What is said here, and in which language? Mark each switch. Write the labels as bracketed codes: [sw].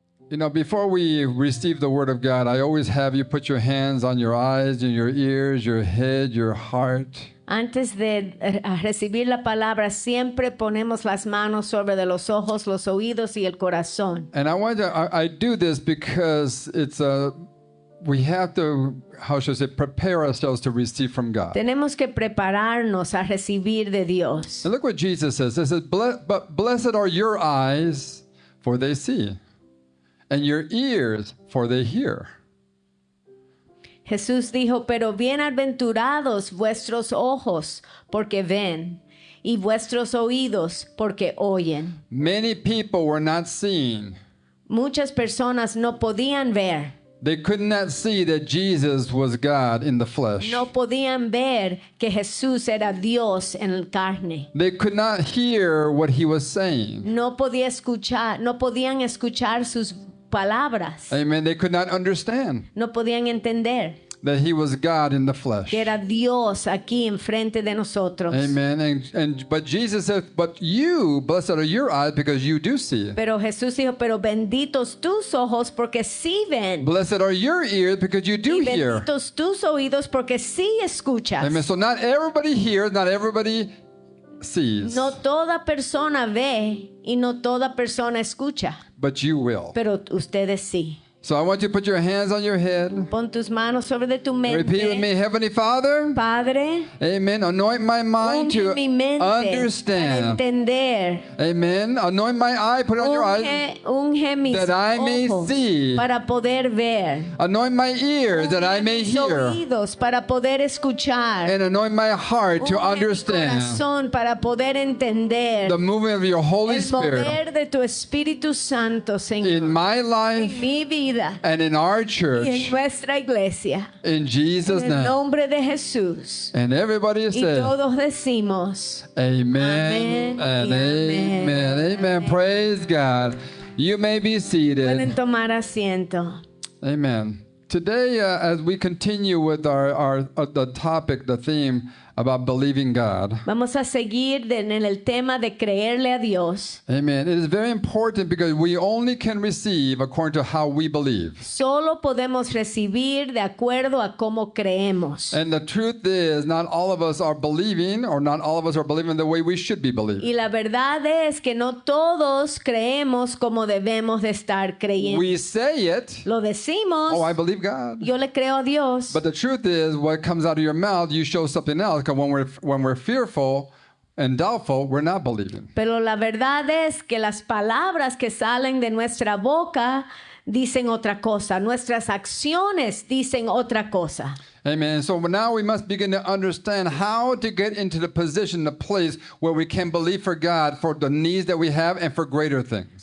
[en] You know, before we receive the Word of God, I always have you put your hands on your eyes and your ears, your head, your heart. [es] Antes de recibir la palabra, siempre ponemos las manos sobre de los ojos, los oídos y el corazón. [en] And I do this because we have to, how should I say, prepare ourselves to receive from God. [es] Tenemos que prepararnos a recibir de Dios. [en] And look what Jesus says. It says, but blessed are your eyes, for they see, and your ears, for they hear. [es] Jesús dijo, pero bienaventurados vuestros ojos, porque ven, y vuestros oídos, porque oyen. [en] Many people were not seeing. [es] Muchas personas no podían ver. [en] They could not see that Jesus was God in the flesh. [es] No podían ver que Jesús era Dios en carne. [en] They could not hear what he was saying. [es] No podían escuchar sus palabras. Amen. [en] They could not understand [es] No podían entender [en] that he was God in the flesh. [es] que era Dios aquí enfrente de nosotros. Amen. [en] But Jesus said, but you, blessed are your eyes because you do see. [es] Pero Jesús dijo, pero benditos tus ojos porque sí ven. [en] Blessed are your ears because you do [es] Y [en] hear. [es] benditos tus oídos porque sí escuchas. [en] Amen. So not everybody hears, not everybody sees. [es] No toda persona ve y no toda persona escucha, [en] But you will. [es] pero ustedes sí. [en] So I want you to put your hands on your head. [es] Pon tus manos sobre de tu [en] Repeat with me, [es] mente. [en] Heavenly Father. [es] Padre, [en] Amen. Anoint my mind to [es] unge mi mente para [en] understand. [es] entender. Amen. [en] Anoint my eye, put it on your eyes. [es] Unge mis [en] that I may [es] ojos [en] see. [es] para poder ver. [en] Anoint my ears that I [es] Unge [en] may [es] mis [en] hear. [es] oídos para poder escuchar. [en] And anoint my heart to [es] Unge mi [en] understand [es] corazón para poder entender [en] the movement of your Holy [es] el [en] Spirit [es] poder de tu Espíritu Santo, Señor, [en] in my life [es] en mi vida [en] and in our [es] y en [en] church. [es] nuestra iglesia. [en] In Jesus' [es] En el [en] name. [es] nombre de Jesús. [en] And everybody [es] Y [en] said, [es] todos decimos, Amen Amén [en] and [es] y amén. [en] amen. Amen. Praise God. You may be [es] pueden [en] seated. [es] tomar asiento. Amen. [en] Today, as we continue with the topic, the theme about believing God. [es] Vamos a seguir en el tema de creerle a Dios. Amen. [en] It is very important because we only can receive according to how we believe. [es] Solo podemos recibir de acuerdo a cómo creemos. [en] And the truth is, not all of us are believing, or not all of us are believing the way we should be believing. [es] Y la verdad es que no todos creemos como debemos de estar creyendo. [en] We say it, [es] Lo decimos, [en] oh, I believe God. [es] yo le creo a Dios. [en] But the truth is, what comes out of your mouth, you show something else. Because when we're fearful and doubtful, we're not believing. [es] Pero la verdad es que las palabras que salen de nuestra boca dicen otra cosa. Nuestras acciones dicen otra cosa. Amen. [en] So now we must begin to understand how to get into the position, the place where we can believe for God for the needs that we have and for greater things.